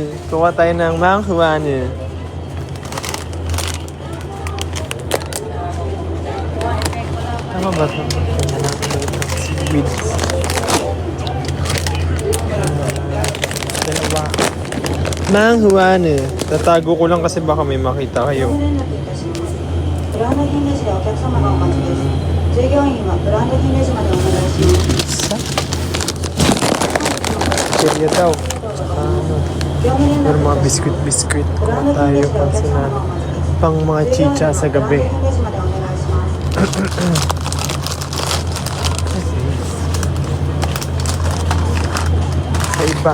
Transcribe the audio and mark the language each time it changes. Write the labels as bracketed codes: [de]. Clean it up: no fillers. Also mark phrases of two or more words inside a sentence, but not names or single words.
[tl] Kuha tayo ng manghuanu. Tama ba ito? Seaweed. Dalawa. Manghuanu. Tatago ko lang kasi baka may makita kayo. [ja] ブランド品レジでお客様がお待ちです。従業員はブランド品レジまでお願いします。 [tl] Serya daw. Pero mga biskuit-biskuit. Kuha tayo pang mga chicha sa gabi. Sa iba.